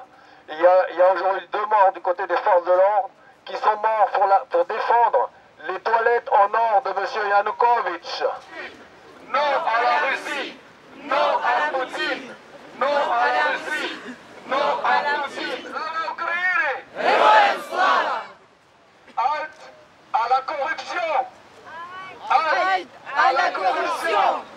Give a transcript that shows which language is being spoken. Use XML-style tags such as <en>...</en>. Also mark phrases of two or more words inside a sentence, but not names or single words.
<fr>Il y a aujourd'hui 2 morts du côté des forces de l'ordre qui sont morts pour défendre les toilettes en or de M. Yanukovych. Non à la Russie, non à Poutine, non à la Russie, non à Poutine.</fr> <uk>Слава Україні! Героям слава!</uk> <fr>Halt à la corruption! Halt à la corruption!</fr>